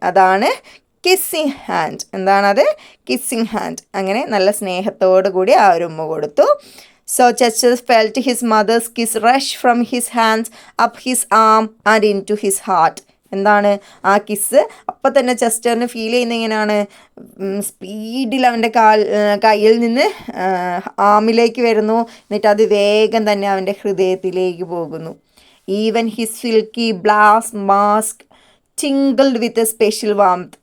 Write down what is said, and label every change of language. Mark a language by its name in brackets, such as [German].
[Malayalam] അതാണ് kissing hand. എന്താണത്? Kissing hand. അങ്ങനെ നല്ല സ്നേഹത്തോടു കൂടി ആ ഒരു ഉമ്മ കൊടുത്തു. [English] So Chester felt his mother's kiss rush from his hands up his arm and into his heart. [Malayalam] എന്താണ് ആ കിസ്സ്. അപ്പം തന്നെ ചെസ്റ്ററിന് ഫീൽ ചെയ്യുന്ന എങ്ങനെയാണ്, സ്പീഡിൽ അവൻ്റെ കയ്യിൽ നിന്ന് ആമിലേക്ക് വരുന്നു, എന്നിട്ട് അത് വേഗം തന്നെ അവൻ്റെ ഹൃദയത്തിലേക്ക് പോകുന്നു. [English] Even his silky black mask tinkled with a special warmth.